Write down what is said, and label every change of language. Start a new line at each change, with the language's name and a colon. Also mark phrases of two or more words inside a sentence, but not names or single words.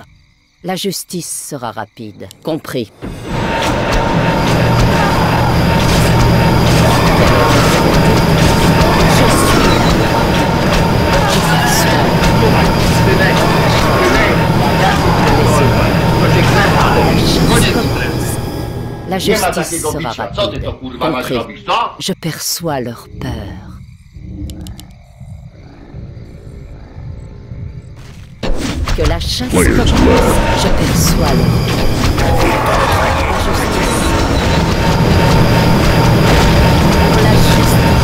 French: La justice sera rapide. Compris. Je suis la loi. Je perçois. La
Polish: Nie ma
French: justice
Polish: takiego
French: sera
Polish: bicia. Co ty
French: rapide.
Polish: to kurwa masz
French: Compris.
Polish: robić, co?
French: Je perçois leur peur. Que la chasse commence. Je perçois leur peur. La justice. Pour la justice.